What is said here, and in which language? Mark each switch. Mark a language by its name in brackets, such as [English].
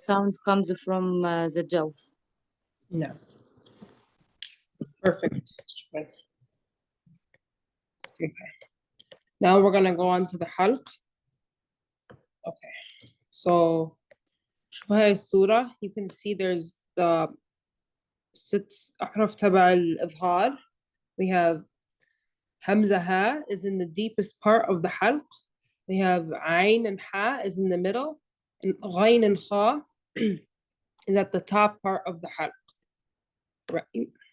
[English] sound comes from the jaw. Yeah. Perfect. Okay. Now we're gonna go on to the حلق. Okay. [Arabic] So شوفوا هاي الصورة. [English] You can see there's the 6 [Arabic] أحرف تبع الإظهار. [English] We have Hamza Ha is in the deepest part of the حلق. We have Ain and Ha is in the middle. And Ghain and Kha is at the top part of the حلق. Right.